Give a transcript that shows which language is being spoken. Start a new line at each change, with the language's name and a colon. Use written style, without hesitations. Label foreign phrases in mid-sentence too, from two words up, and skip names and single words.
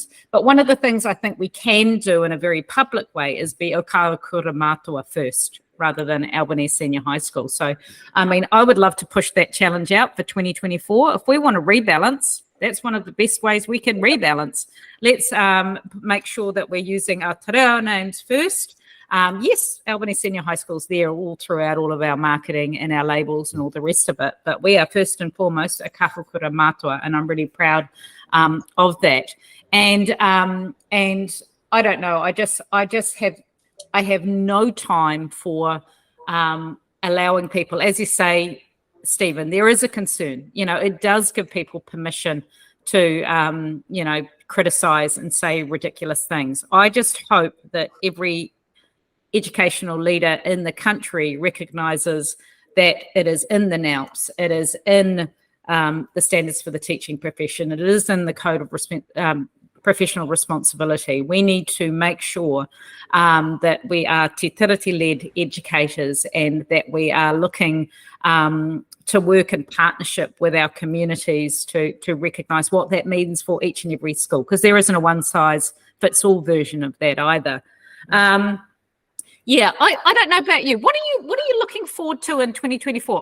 English: But one of the things I think we can do in a very public way is be
Māori: o Kahukura Mātua
English: first, rather than Albanese Senior High School. So, I mean, I would love to push that challenge out for 2024. If we want to rebalance, that's one of the best ways we can rebalance. Let's make sure that we're using our
Māori: te reo
English: names first. Yes, Albanese Senior High School's there all throughout all of our marketing and our labels and all the rest of it, but we are first and foremost a
Māori: kahukura mātua,
English: and I'm really proud of that. And I don't know, I have no time for allowing people, as you say, Stephen, there is a concern. It does give people permission to, criticise and say ridiculous things. I just hope that every educational leader in the country recognises that it is in the NALPs, it is in the standards for the teaching profession, it is in the code of professional responsibility. We need to make sure that we are
Māori: te tiriti-
English: led educators and that we are looking to work in partnership with our communities to recognise what that means for each and every school, because there isn't a one-size-fits-all version of that either. Yeah, I don't know about you. What are you looking forward to in 2024?